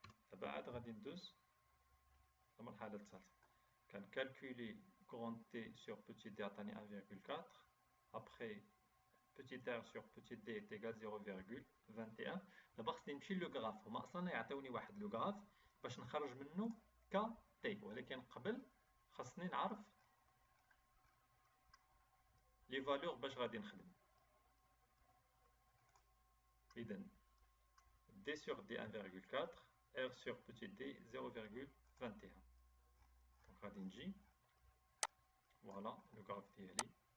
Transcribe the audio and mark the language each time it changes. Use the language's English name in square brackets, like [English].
[Arabic] دابا عاد غادي ندوز المرحلة الثالثة. كنكالكولي grand T sur petit d عطاني 1,4. [French] Après petit r sur petit d est égal 0,21. [Arabic] دابا خصني نمشي لو غراف. هما اصلا يعطيوني واحد لو غراف باش نخرج منه ك تي، ولكن قبل خصني نعرف لي فالور باش غادي نخدم. [French] إذا d sur d 1,4, r sur petit d 0,21. [Arabic] Donc غادي نجي فوالا لو غراف ديالي.